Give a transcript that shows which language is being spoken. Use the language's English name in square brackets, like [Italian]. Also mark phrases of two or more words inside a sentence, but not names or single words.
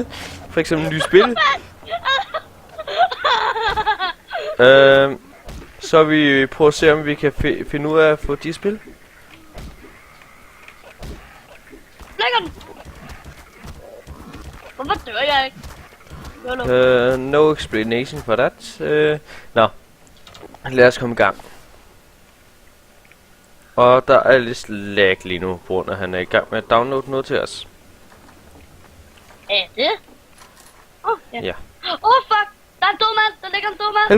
[Danish] For eksempel nye spil. Så vi prøver at se, om vi kan finde ud af at få de spil. Lækker den! Hvorfor dør jeg ikke? [English] No explanation for that. [Danish] Nå. Lad os komme i gang. Og der er lidt lag lige nu, på grund af at han er i gang med at downloade noget til os. Er det? Ja. Fuck! Der er en død mand! Der ligger en død mand!